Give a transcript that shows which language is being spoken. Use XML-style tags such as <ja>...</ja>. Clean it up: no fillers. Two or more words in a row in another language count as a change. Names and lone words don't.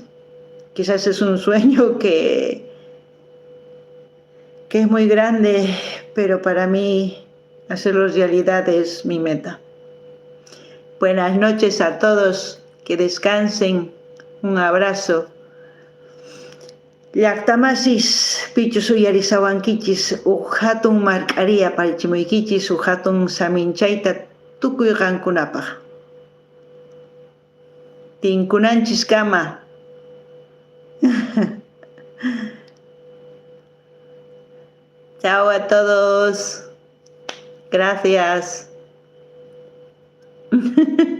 <es>Quizás es un sueño que es muy grande, pero para mí hacerlo realidad es mi meta. Buenas noches a todos, que descansen. Un abrazo.</es> <qu>Llaqtamasis pichus uyarisawankichis hatun mark'ariya parichimuykichis hatun saminchayta tukuy qankunapaq. Tinkunanchis kama.</qu> <es>Chao a todos. Gracias.</es>